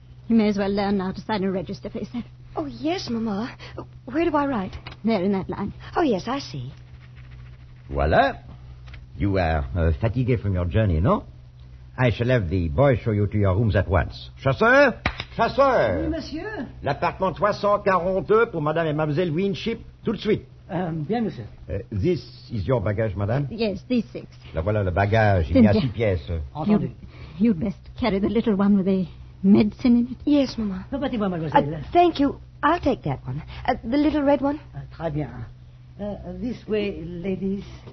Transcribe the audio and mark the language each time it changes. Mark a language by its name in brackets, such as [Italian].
[English] You may as well learn now to sign a register for yourself. Oh, yes, Mama. Where do I write? There in that line. Oh, yes, I see. [French] Voilà. [English] You are fatigué from your journey, no? I shall have the boy show you to your rooms at once. [French] Chasseur! Chasseur! Oui, monsieur. L'appartement 342 pour Madame et Mademoiselle Winship, tout de suite. Bien, monsieur. [English] This is your baggage, madame? Yes, these six. [French] La voilà le bagage. Il y a six pièces. Entendu. [English] You'd best carry the little one with the medicine in it? Yes, Mama. No, but the mademoiselle. Thank you. I'll take that one. The little red one? [French] Très bien. [English] This way, ladies.